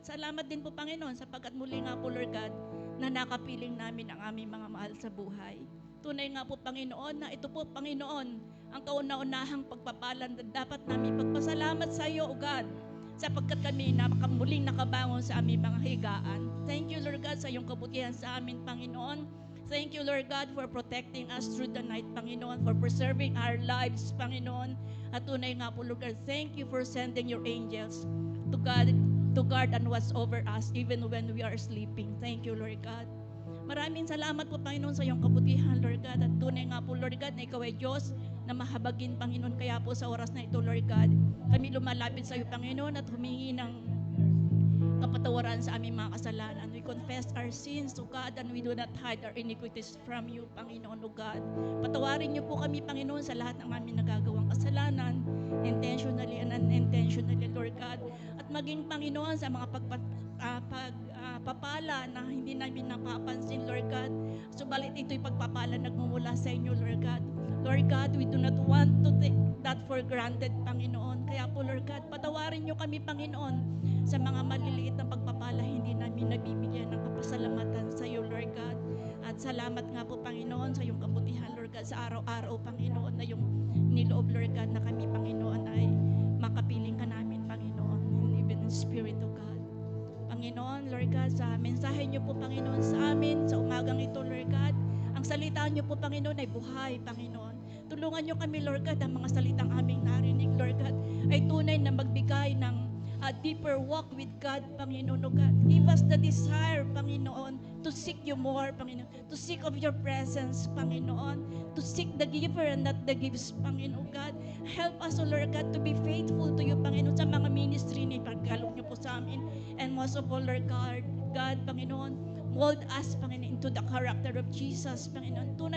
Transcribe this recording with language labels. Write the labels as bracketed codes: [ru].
[tl] At salamat din po, Panginoon, sapagkat muli nga po, Lord God, na nakapiling namin ang aming mga mahal sa buhay. Tunay nga po, Panginoon, na ito po, Panginoon, ang kauna-unahang pagpapalan na dapat namin pagpasalamat sa iyo, O God, sapagkat kami na muling nakabangon sa aming mga higaan. [en] Thank you, Lord God, [tl] sa iyong kabutihan sa amin, Panginoon. [en] Thank you, Lord God, for protecting us through the night, Panginoon, for preserving our lives, Panginoon. [tl] At tunay nga po, [en] Lord God, thank you for sending your angels to guard and watch over us even when we are sleeping. Thank you, Lord God. [tl] Maraming salamat po, Panginoon, sa iyong kabutihan, Lord God. At tunay nga po, Lord God, na ikaw ay Diyos na mahabagin, Panginoon. Kaya po sa oras na ito, Lord God, kami lumalapit sa iyo, Panginoon, at humingi ng kapatawaran sa aming mga kasalanan. [en] We confess our sins, O God, and we do not hide our iniquities from you, Panginoon, O God. [tl] Patawarin niyo po kami, Panginoon, sa lahat ng aming nagagawang kasalanan, [en] intentionally and unintentionally, Lord God. [tl] At maging, Panginoon, sa mga pagpapala na hindi namin napapansin, Lord God. Subalit ito'y pagpapala nagmumula sa inyo, Lord God. [en] Lord God, we do not want to take that for granted, Panginoon. [tl] Kaya po, Lord God, patawarin niyo kami, Panginoon, sa mga maliliit na pagpapala hindi namin nabibigyan ng kapasalamatan sa iyo, Lord God. At salamat nga po, Panginoon, sa iyong kabutihan, Lord God, sa araw-araw, Panginoon, na yung niloob, Lord God, na kami, Panginoon, ay makapiling ka namin, Panginoon, [en] even in spirit, O God. [tl] Panginoon, Lord God, sa mensahe niyo po, Panginoon, sa amin, sa umagang ito, Lord God, ang salita niyo po, Panginoon, ay buhay, Panginoon. Tulungan niyo kami, Lord God, ang mga salitang aming narinig, Lord God, ay tunay na magbigay ng [en] a deeper walk with God, [tl] Panginoon, O God. [en] Give us the desire, Panginoon, to seek you more, Panginoon, to seek of your presence, Panginoon, to seek the giver and not the gives, Panginoon, God. Help us, O Lord God, to be faithful to you, Panginoon, [tl] sa mga ministry na ipagkalog niyo po sa amin. [en] And most of all, Lord God, Panginoon, mold us, Panginoon, into the character of Jesus, Panginoon.